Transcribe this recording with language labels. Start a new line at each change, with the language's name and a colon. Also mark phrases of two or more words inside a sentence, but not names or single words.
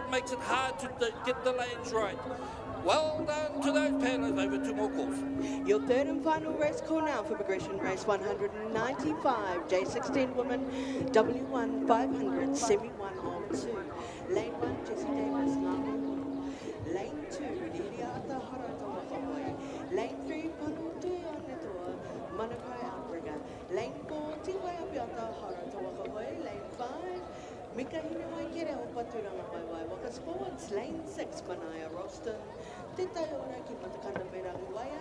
English: It makes it hard to get the lanes right. Well done to those paddlers. Over 2 more calls. Your third and final race call now for progression race 195, J16 Women W1 500 Semi-1 of 2. Lane 1, Jessie Davis, Lane 2, Liliata Haratoa Hawaii. Lane 3, Panutui Onetoa, Manakai Africa. Lane 4, Tiwai Apiata Haratoa Hawaii. Lane 5, Mika Hinawai Kere Opaturanga Waiwai Waka Sports. Lane 6, Manaya Roston. Tita Ora Ki Matakana Merangwaya.